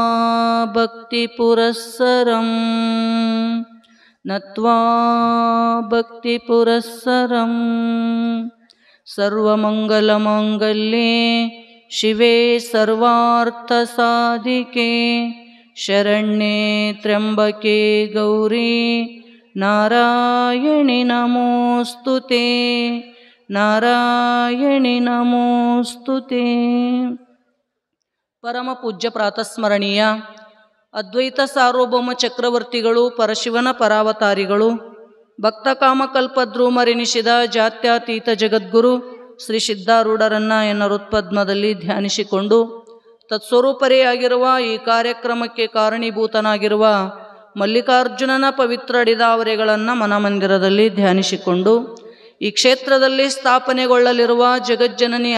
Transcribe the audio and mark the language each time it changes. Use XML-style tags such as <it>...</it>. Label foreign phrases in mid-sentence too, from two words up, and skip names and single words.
<sa>भक्तिपुरस्सरं सर्वमंगलमांगल्ये शिवे सर्वार्थसाधिके शरण्ये त्र्यंबके गौरी नारायणि नमोस्तुते नारायणि नमोस्तुते.</sa> <kn>ಪರಮ ಪೂಜ್ಯ ಪ್ರಾತಸ್ಮರಣೀಯ ಅದ್ವೈತ ಸಾರ್ವಭೌಮ ಚಕ್ರವರ್ತಿಗಳು, ಪರಶಿವನ ಪರಾವತಾರಿಗಳು, ಭಕ್ತ ಕಾಮಕಲ್ಪದ್ರೂಮರೆನಿಸಿದ ಜಾತ್ಯತೀತ ಜಗದ್ಗುರು ಶ್ರೀ ಸಿದ್ಧಾರೂಢರನ್ನ ಎನ್ನ ಹೃತ್ಪದ್ಮದಲ್ಲಿ ಧ್ಯಾನಿಸಿಕೊಂಡು ತತ್ಸ್ವರೂಪರೆಯಾಗಿರುವ ಈ ಕಾರ್ಯಕ್ರಮಕ್ಕೆ ಕಾರಣೀಭೂತನಾಗಿರುವ ಮಲ್ಲಿಕಾರ್ಜುನನ ಪವಿತ್ರ ಅಡಿದಾವರೆಗಳನ್ನು ಮನಮಂದಿರದಲ್ಲಿ ಧ್ಯಾನಿಸಿಕೊಂಡು ಈ ಕ್ಷೇತ್ರದಲ್ಲಿ ಸ್ಥಾಪನೆಗೊಳ್ಳಲಿರುವ ಜಗಜ್ಜನನಿ</kn>